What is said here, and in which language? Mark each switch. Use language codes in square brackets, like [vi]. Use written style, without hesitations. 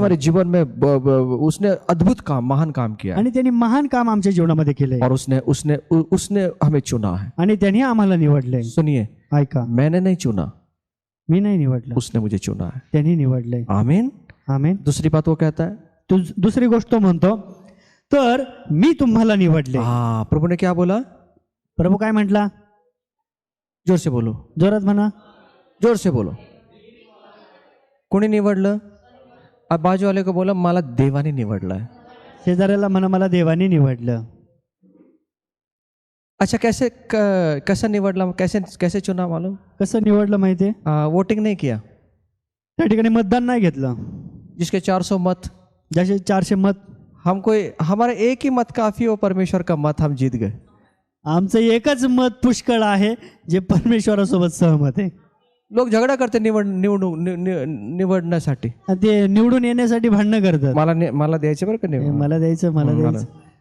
[hi] हमारे जीवन में उसने अद्भुत काम, महान काम किया है [mr] आणि त्यांनी महान काम आमच्या जीवनामध्ये केलंय. [hi] और उसने हमें चुना है। [mr] आणि त्यांनी आम्हाला निवडलंय. [hi] सुनिए, [mr] ऐका, [hi] मैंने नहीं चुना, [mr] मी नाही निवडलं, [hi] उसने मुझे चुना है। [mr] त्यांनी निवडलंय. [hi] आमीन। [mr] आमेन. [hi] दूसरी बात वो कहता है, [mr] दुसरी गोष्ट तो म्हणतो, तर मी तुम्हाला निवडले. [hi] हाँ, प्रभु ने क्या बोला? [mr] प्रभू काय म्हटला? [hi] जोर से बोलो, [mr] जोरात म्हणा. [hi] जोर से बोलो। [mr] कोणी निवडलं? [hi] अब बाजू वाले को बोला [mr] मला देवाने निवडलाय। शेजाऱ्याला म्हणा, मला देवाने निवडलं. [hi] अच्छा, कैसे निवडला, कैसे चुना मालूम? [mr] कसं निवडलं माहितीये? [hi] वोटिंग नहीं किया, [mr] त्या ठिकाणी मतदान नाही घेतलं. [hi] जिसके 400 मत, [mr] जसे 400 मत, [hi] हमारा एक ही मत काफी हो, परमेश्वर का मत, हम जीत गए। [mr] आमचं एकच मत पुष्कळ आहे जे परमेश्वरासोबत सहमत आहे. [hi] लोक झगडा करते निवडण्यासाठी, [mr] आणि ते निवडून येण्यासाठी भांडणं करतात. मला द्यायचे बरं का हे नाही, मला द्यायचं, मला द्यायचं.